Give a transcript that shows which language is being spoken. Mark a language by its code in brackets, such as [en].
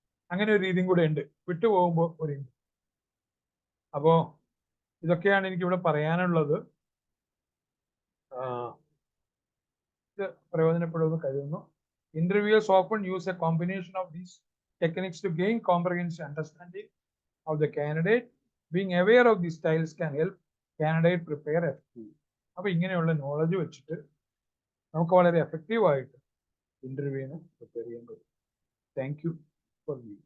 [ml] അങ്ങനെ ഒരു രീതിയും കൂടെ ഉണ്ട്, വിട്ടുപോകുമ്പോൾ ഒരു. അപ്പോ ഇതൊക്കെയാണ് എനിക്കിവിടെ പറയാനുള്ളത്. ഇത് പ്രയോജനപ്പെടുമെന്ന് കരുതുന്നു. [en] Interviews often use a combination of these techniques to gain comprehensive understanding of the candidate. Being aware of these styles can help candidate prepare effectively. [ml] അപ്പൊ ഇങ്ങനെയുള്ള നോളജ് വെച്ചിട്ട് നമുക്ക് വളരെ എഫക്റ്റീവ് ആയിട്ട് ഇന്റർവ്യൂവിന് പ്രിപ്പയർ ചെയ്യാൻ പറ്റും. [en] thank you for